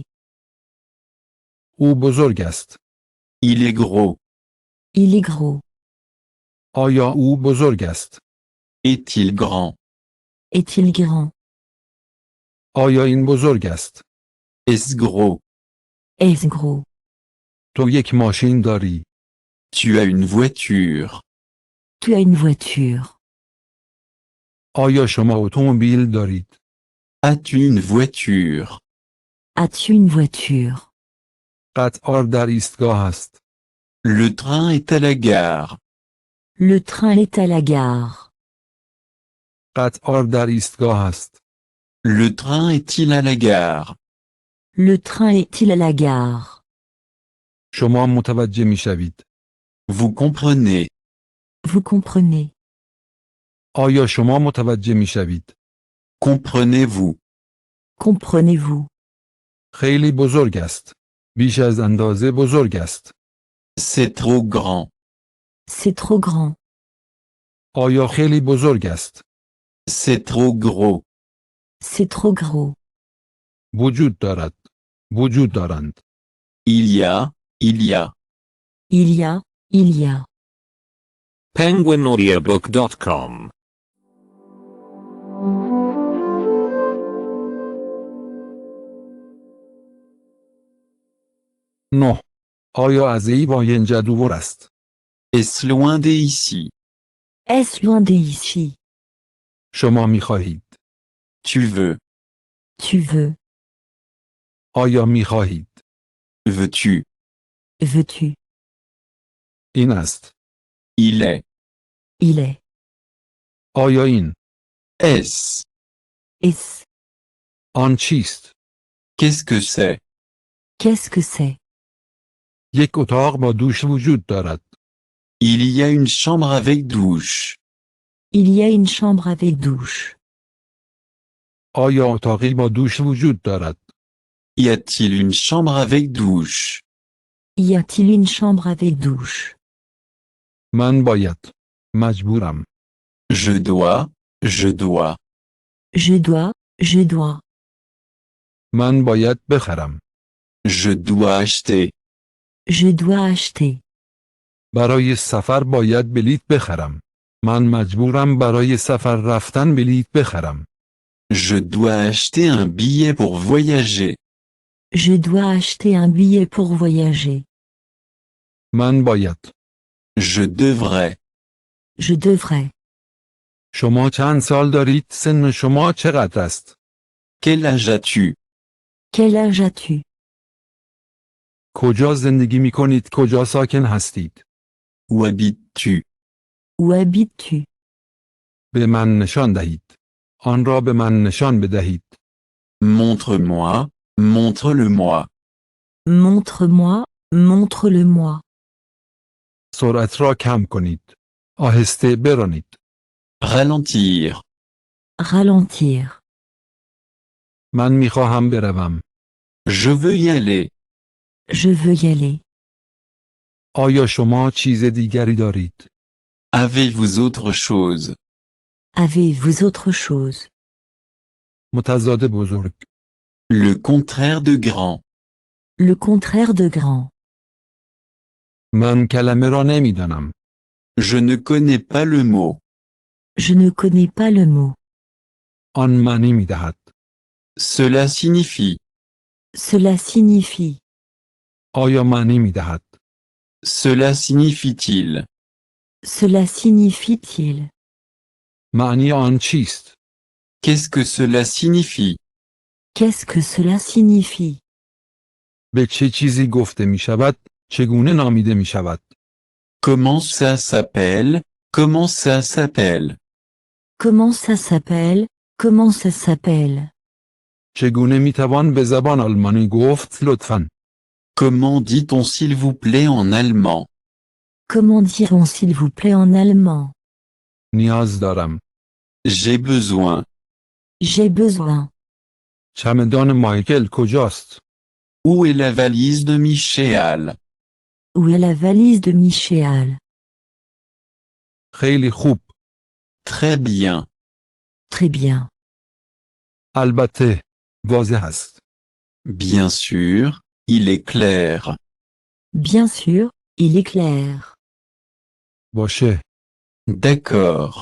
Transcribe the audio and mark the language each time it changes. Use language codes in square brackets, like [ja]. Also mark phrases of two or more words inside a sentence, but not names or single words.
[fa] او بزرگ است. [fr] Il est gros. Il est gros. [fa] آیا او بزرگ است؟ [fr] Est-il grand? Est-il grand? [fa] آیا این بزرگ است؟ [fr] Est-ce gros? Est-ce gros? [fa] تو یک ماشین داری. [fr] Tu as une voiture. Tu as une voiture. [fa] آیا شما اتومبیل دارید؟ [fr] As-tu une voiture? As-tu une voiture? [fa] قطار در ایستگاه است. [fr] Le train est à la gare. Le train est à la gare. [fa] قطار در ایستگاه است. [fr] Le train est-il à la gare? Le train est-il à la gare? [fa] شما متوجه می شوید. [fr] Vous comprenez. Vous comprenez? [fa] آیا شما متوجه می شوید؟ [fr] Comprenez-vous. Comprenez-vous? [fa] خیلی بزرگ است. بیش از اندازه بزرگ است. [fr] C'est trop grand. C'est trop grand. [fa] آیا خیلی بزرگ است؟ [fr] C'est trop gros. C'est trop gros. [fa] وجود دارد. وجود دارند. [fr] Il y a, il y a. Il y a, il y a. penguinaudiobook.com [fa] نه. آیا از ای اینجا دور است؟ [fr] Est-ce loin d'ici? Est-ce loin d'ici? [fa] شما می خواهید. [fr] Tu veux. Tu veux? [fa] آیا می خواهید؟ [fr] Veux-tu? Veux-tu? [fa] این است. [fr] Il est. Il est. [fa] آیا این؟ [fr] Est-ce? Est-ce? [fa] آن چیست؟ [fr] Qu'est-ce que c'est? Qu'est-ce que c'est? [fa] یک اتاق با دوش وجود دارد. [fr] Il y a une chambre avec douche. Il y a une chambre avec douche. [fa] آیا اتاقی با دوش وجود دارد؟ [fr] Y a-t-il une chambre avec douche? Y a-t-il une chambre avec douche? [fa] من باید. مجبورم. [fr] Je dois, je dois. Je dois, je dois. [fa] من باید بخرم. [fr] Je dois acheter. Je dois acheter. [fa] برای سفر باید بلیط بخرم. من مجبورم برای سفر رفتن بلیط بخرم. [fr] Je dois acheter un billet pour voyager. Je dois acheter un billet pour voyager. [fa] من باید. [fr] Je devrais. Je devrais. [fa] شما چند سال دارید؟ سن شما چقدر است؟ [fr] Quel âge as-tu? Quel âge as-tu? [fa] کجا زندگی می کنید؟ کجا ساکن هستید؟ [fr] Où habites-tu? Où habites-tu? [fa] به من نشان دهید. آن را به من نشان بدهید. [fr] Montre-moi, montre-le-moi. Montre-moi, montre-le-moi. [fa] سرعت را کم کنید. آهسته برانید. [fr] Ralentir. Ralentir. [fa] من می خواهم بروم. [fr] Je veux y aller. Je veux y aller. [fa] آیا شما چیز دیگری دارید؟ [fr] Avez-vous autre chose? Avez-vous autre chose? [fa] متضاد بزرگ. [fr] Le contraire de grand. Le contraire de grand. [fa] من کلمه را نمیدانم. [fr] Je ne connais pas le mot. Je ne connais pas le mot. [fa] آن معنی میدهد. [fr] Cela signifie. Cela signifie. [fa] آیا معنی میدهد؟ [fr] Cela signifie-t-il? Cela signifie-t-il? [fa] معنی آن چیست؟ [fr] Qu'est-ce que cela signifie? Qu'est-ce que cela signifie? [fa] به چه چیزی گفته می شود؟ چگونه نامیده می شود؟ [fr] Comment ça s'appelle? Comment ça s'appelle? Comment ça s'appelle? Comment ça s'appelle? [fa] چگونه می توان به زبان آلمانی گفت لطفاً؟ [fr] Comment dit-on s'il vous plaît en allemand? Comment dirons s'il vous plaît en allemand? [fa] نیاز دارم. [fr] J'ai besoin. J'ai besoin. [fa] چمدان مایکل کجاست؟ [fr] Où est la valise de Michel? Où est la valise de Michel? [fa] خیلی خوب. [fr] Très bien. Très bien. [fa] البته. واضح است. [fr] Bien sûr, il est clair. Bien sûr, il est clair. [fa] باشه. [fr] D'accord.